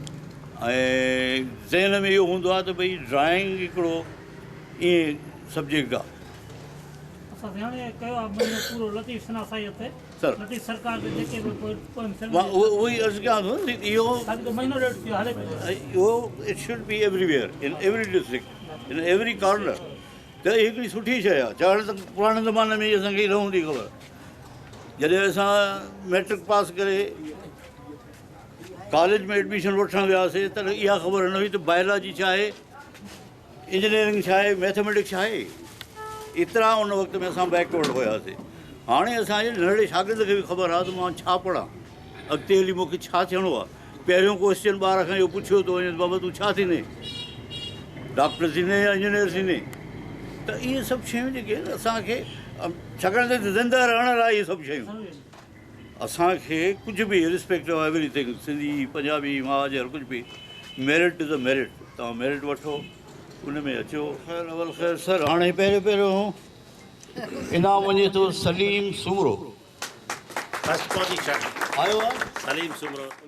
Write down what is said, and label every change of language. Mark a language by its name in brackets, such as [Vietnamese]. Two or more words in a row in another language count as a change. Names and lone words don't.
[Sindhi] ऐं ज़हन में इहो हूंदो आहे त भई ड्राइंग हिकिड़ो ईअं सब्जेक्ट आहे असां हाणे कयो आहे महीनो पूरो लतीफ़ सना साईं हिते सर। लतीफ़ सरकार जे जेके बि पोइम मां उहो ई अर्ज़ु कयां थो इहो महीनो ॾेढ थियो हले पियो इहो [English] it should be everywhere in every district in every corner [Sindhi] त हिकिड़ी सुठी शइ आहे छाकाणि त पुराणे ज़माने में असांखे न हूंदी ख़बर जॾहिं असां मैट्रिक पास करे कॉलेज में एडमिशन वठणु वियासीं त इहा ख़बर न हुई त बायोलॉजी छा आहे इंजीनियरिंग छा आहे मैथमेटिक्स छा आहे एतिरा उन वक़्त में असां बैकवर्ड हुयासीं हाणे असांजे नंढड़े शागिर्द खे बि ख़बर आहे त मां छा पढ़ां अॻिते हली मूंखे छा थियणो आहे पहिरियों क्वेश्चन ॿार खां इहो पुछियो थो वञे बाबा तूं छा थींदे डॉक्टर थींदे या इंजीनियर थींदे त इहे सभु शयूं जेके आहिनि असांखे छाकाणि त ज़िंदा रहण लाइ इहे सभु शयूं असांखे कुझु बि [English] respect of everything [Sindhi] सिंधी पंजाबी महाजर कुझु बि [English] merit is a merit [Sindhi] तव्हां मेरिट वठो उन में अचो ख़ैर अवल ख़ैर सर हाणे पहिरियों इनाम वञे थो सलीम सूमरो [English] first position [Sindhi] आयो आहे सलीम सुमरो